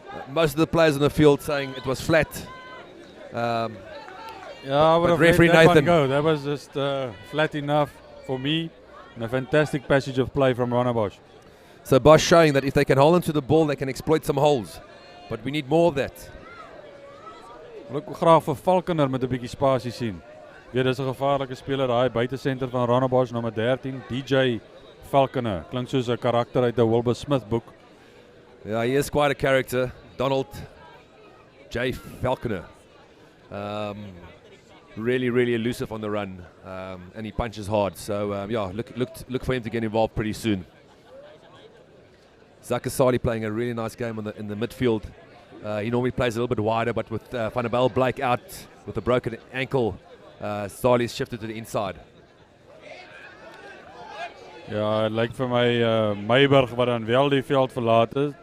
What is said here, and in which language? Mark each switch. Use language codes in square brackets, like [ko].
[en] Most of the players on the field saying it was flat. I would have referee let that Nathan one go. That was just flat enough for me. And a fantastic passage of play from Rondebosch. So Bosch showing that if they can hold onto the ball, they can exploit some holes. But we need more of that. [af] Ek wil graag vir Falconer met 'n bietjie spasie sien. Weet dis 'n gevaarlike speler daai buitesenter van Rondebosch nommer 13, DJ Falconer. Klink soos 'n karakter uit 'n Wilbur Smith boek. [en] Yeah, he is quite a character. Donald J. Falconer. Really elusive on the run, and he punches hard. So yeah, look for him to get involved pretty soon. Zakasali playing a really nice game in the midfield. He normally plays a little bit wider, but with Van der Bel Blake out with a broken ankle, Sali's shifted to the inside. [af] Ja, het lyk vir my Meiburg wat dan wel die veld verlaat het.